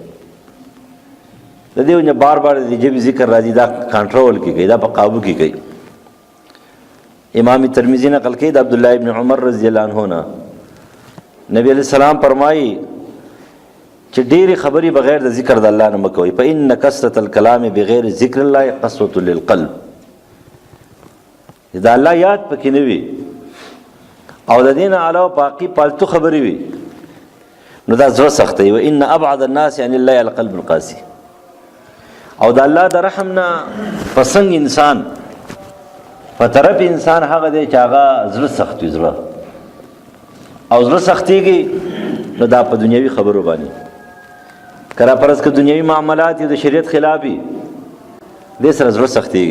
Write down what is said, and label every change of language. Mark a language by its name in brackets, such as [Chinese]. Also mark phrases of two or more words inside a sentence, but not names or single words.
[Pashto] د دې وجه بار بار د ژبې ذکر راځي، دا کنټرول کې کوي، دا په قابو کې کوي. امام ترمذی نقل کوي د عبدالله ابن عمر [Arabic] رضی الله عنه [Pashto] نه نبی [Arabic] علیہ السلام [Pashto] فرمایي چې ډېرې خبرې بغیر د ذکر د الله نه مه کوئ، [Arabic] فإن کثرة الکلام بغیر ذکر الله قسوة للقلب. [Pashto] د الله یاد پکې نه وي او د دې نه علاوه باقي پالتو خبرې وي نو دا زړه سختوي. [Arabic] وإن أبعد الناس عن الله القلب القاسي. [Pashto] او د الله د رحم نه پسنګ انسان په طرف انسان هغه دی چې هغه زړه سخت وي، زړه او زړه سختېږي نو دا په دنیوي خبرو باندې که راپرځ که دنیوي معاملات یې د شریعت خلاف وي دې سره زړه سختېږي.